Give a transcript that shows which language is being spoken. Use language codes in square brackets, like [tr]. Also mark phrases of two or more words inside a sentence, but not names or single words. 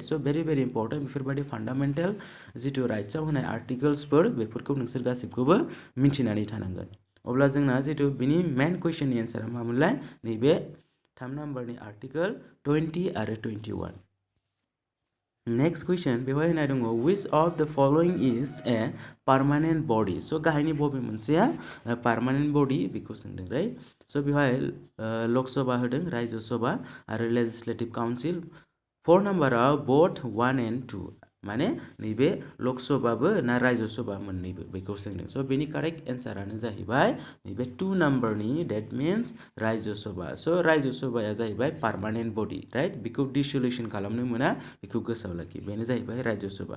[en] so very important [brx] बेफोरबायदि फान्डामेन्टेल जितु राइट्सआव होनाय आर्टिकल्सफोर बेफोरखौ नोंसोर गासिबखौबो मिथिनानै थानांगोन. अब्ला जोंना जितु बिनि [en] main question [brx] एन्सारा मामोनलाय नैबे 3 नम्बरनि आर्टिकल 20 आरो 21. [en] next question [brx] बेवहाय होनाय दङ [en] which of the following is a permanent body. [brx] सो गाहायनि बबे मोनसेया [en] permanent body [brx] बेखौ सोंदों राइट. सो बेवहाय लकसभा होदों राज्य सभा आरो [en] legislative council. [brx] 4 नम्बराव [en] both 1 and 2 [brx] माने नैबे लकसभाबो ना राज्य सभा मोन्नैबो बेखौ सोंदों. सो बेनि [en] correct answer [brx] जाहैबाय नैबे 2 नम्बरनि [en] that means [brx] राज्य सभा. सो राज्य सभाया जाहैबाय [en] permanent body right. [brx] बेखौ डिसोलुसन खालामनो मोना बेखौ गोसोआव लाखि बेनो जाहैबाय राज्य सभा.